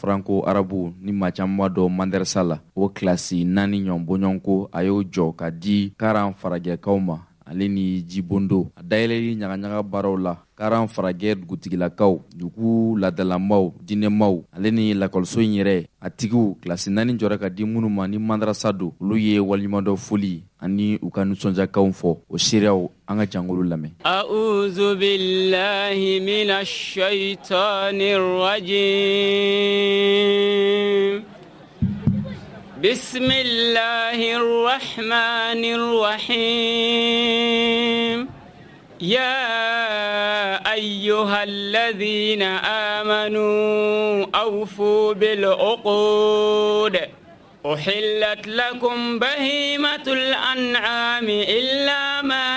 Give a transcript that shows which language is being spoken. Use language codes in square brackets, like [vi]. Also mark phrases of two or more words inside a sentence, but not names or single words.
[bm] franco arabu ni maa caman b'a dɔn mandarasa la o kilasi 4 ɲɔgɔn bɔɲɔgɔnko a y'o jɔ ka di karan faragɛkaw ma ale ni jibondo a dayɛlɛli ɲagaɲaga baaraw la karan faragɛ dugutigilakaw dugu ladalamaw dinɛmaw ale ni lakɔliso in yɛrɛ a tigiw kilasi 4 jɔra ka di minnu ma ni mandarasa don olu ye waliɲuman dɔ foli ani u ka nisɔndiyakanw fɔ o seereyaw an ka jangolo lamɛn [ar] أعوذ بالله من الشيطان الرجيم بسم الله الرحمن الرحيم يا أيها الذين آمنوا أوفوا بالعقود أحلت لكم بهيمة الأنعام إلا ما